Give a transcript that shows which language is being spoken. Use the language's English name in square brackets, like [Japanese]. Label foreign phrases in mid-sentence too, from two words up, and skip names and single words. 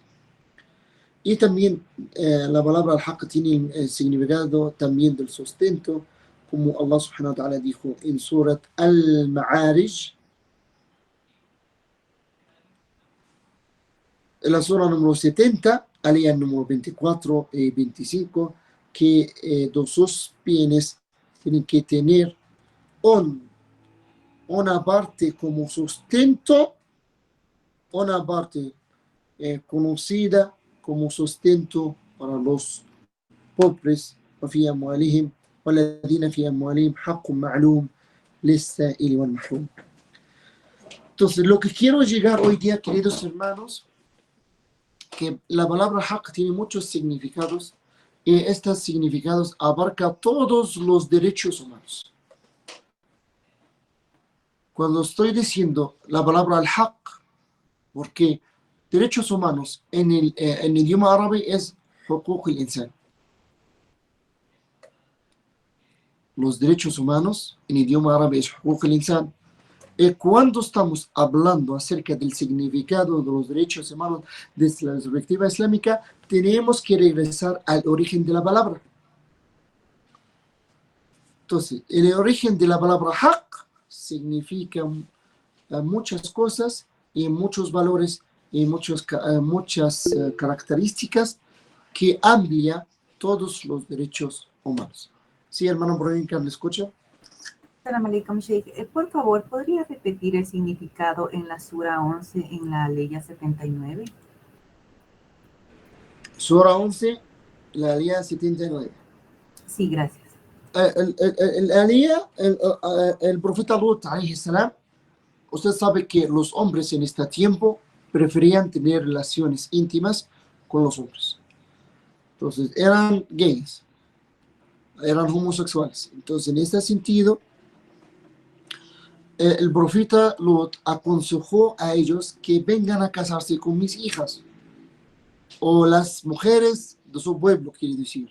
[Spanish] Y también la palabra al-haq tiene el significado también del sustento, como [Arabic] الله سبحانه وتعالى [Spanish] dijo en Surat Al-Ma'arij, en la sura número 70, alía número 24 y 25, que dos bienes tienen que tener una parte como sustento, una parte conocida como sustento para los pobres, [Arabic] وفي أموالهم والذين في أموالهم حق معلوم للسائل والمحروم. [Spanish] Entonces, lo que quiero llegar hoy día, queridos hermanos, que la palabra haq tiene muchos significados, y estos significados abarcan todos los derechos humanos. Cuando estoy diciendo la palabra al-haq, porque derechos humanos en el idioma árabe es [Arabic] حقوق الإنسان. [Spanish] Los derechos humanos en idioma árabe es [Arabic] حقوق الإنسان. [Spanish] Cuando estamos hablando acerca del significado de los derechos humanos desde la perspectiva islámica, tenemos que regresar al origen de la palabra. Entonces, el origen de la palabra haq significa muchas cosas y muchos valores y muchas características que amplía todos los derechos humanos. Sí, hermano Brodinka, ¿me escucha? [Arabic] سلام عليكم، شيخ. [Spanish] Por favor, ¿podría repetir el significado en la Sura 11 en la Aleya 79? Sura 11, la Aleya 79. Sí, gracias. El profeta Lut, [Arabic] عليه السلام, [Spanish] usted sabe que los hombres en este tiempo preferían tener relaciones íntimas con los hombres. Entonces, eran gays, eran homosexuales. Entonces, en este sentido, el profeta Lot aconsejó a ellos que vengan a casarse con mis hijas o las mujeres de su pueblo, quiere decir.